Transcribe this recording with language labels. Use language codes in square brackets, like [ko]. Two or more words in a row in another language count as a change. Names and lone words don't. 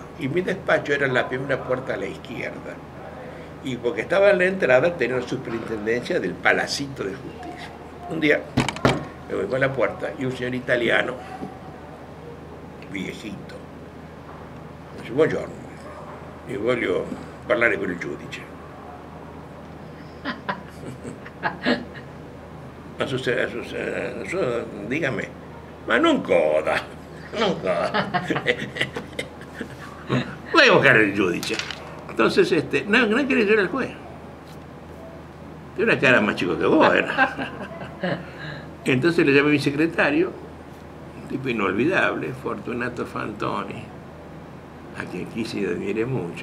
[es] Y mi despacho era la primera puerta a la izquierda. Y porque estaba en la entrada tenía la superintendencia del Palacito de Justicia. Un día me voy con la puerta y un señor italiano, viejito, me dice, [it] buongiorno, io voglio parlare con il giudice. Dígame, ma non coda, non coda. [es] Voy a buscar al giudice. Entonces, no quiere ser el juez. Tiene una cara más chico que vos, era. Entonces le llamé a mi secretario, un tipo inolvidable, Fortunato Fantoni, a quien quise y admiré mucho.